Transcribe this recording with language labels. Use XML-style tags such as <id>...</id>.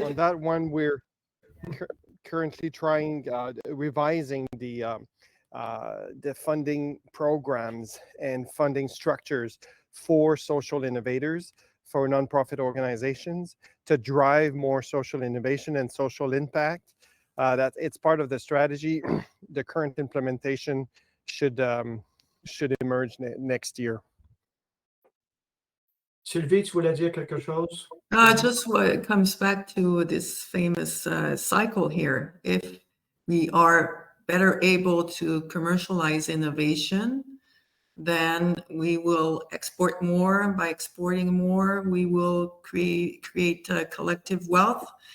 <en>on that one, we're currently trying revising the funding programs and funding structures for social innovators, for nonprofit organizations, to drive more social innovation and social impact. That it's part of the strategy. The current implementation should emerge next year.</en> <fr>Sylvie, tu voulais dire quelque chose?</fr> <en>just what it comes back to this famous cycle here. If we are better able to commercialize innovation, then we will export more. By exporting more, we will create collective wealth.</en>